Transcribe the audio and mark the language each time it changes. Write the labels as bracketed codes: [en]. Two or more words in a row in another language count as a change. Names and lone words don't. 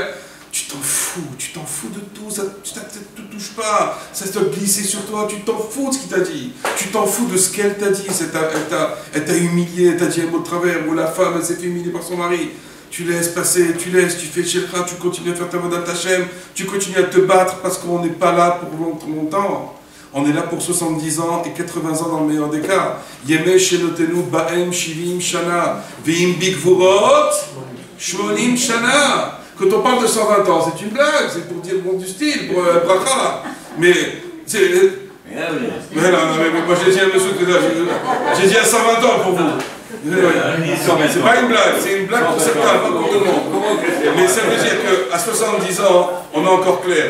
[fr] Tu t'en fous de tout, ça ne te touche pas, ça se doit glisser sur toi, tu t'en fous de ce qu'il t'a dit, tu t'en fous de ce qu'elle t'a dit, elle t'a humilié, elle t'a dit un mot de travers, ou la femme, elle s'est fait humilier par son mari, tu laisses passer, tu fais Shelcha, tu continues à faire ta [he] עבודת השם, [fr] tu continues à te battre parce qu'on n'est pas là pour longtemps, on est là pour 70 ans et 80 ans dans le meilleur des cas. [he] ימי שנותינו בהם שבעים שנה, ואם בגבורות, שמונים שנה. [fr] Quand on parle de 120 ans, c'est une blague, c'est pour dire bon du style, pour bracha. Mais c'est... Mais non, mais moi j'ai dit à monsieur que j'ai dit à 120 ans pour vous. Non, mais c'est pas une blague, c'est une blague pour certains, pas pour tout le monde. Mais ça veut dire qu'à 70 ans, on est encore clair.